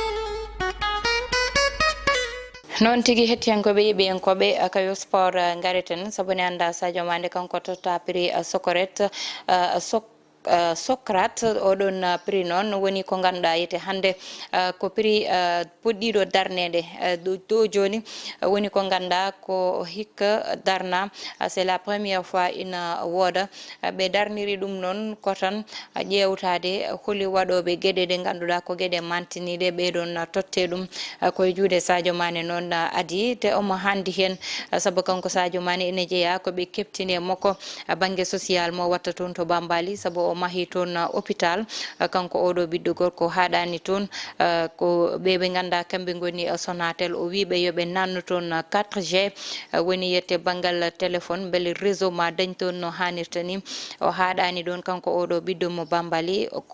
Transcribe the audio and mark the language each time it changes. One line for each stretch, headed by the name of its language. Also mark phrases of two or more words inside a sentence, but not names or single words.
Fula: noon tigui hettiyankoɓe yeeɓiyankoɓe kayo sport gareten saabu ne anda Sadio Mané kanko totta prix Socrate oɗon prix noon woni ko ganduɗa yete hande ko prix puɗɗiɗo darnede do joni woni ko ganduɗa ko hikka darna
French: c'est la première fois
Fula: ina wooda ɓe darniri ɗum noon ko tan ƴewtade holi waɗoɓe gueɗe ɗe ganduɗa ko gueɗe mantiniɗe ɓeɗon totte ɗum koye juuɗe Sadio Mané noon adi te omo handi hen saabu kanko Sadio Mané ene jeeya koɓe keptini makko banggue social mo watta toon to Bambali saabu o mahi toon hôpital kanko oɗo ɓiɗɗo gorko haɗani toon ko ɓe ganda kamɓe goni Sonatel o wiɓe yoɓe nannu toon 4G woni yette banggal téléphone beele réseau ma dañ toon no hannirta ni o haɗani ɗon kanko oɗo ɓiɗɗo mo Bambali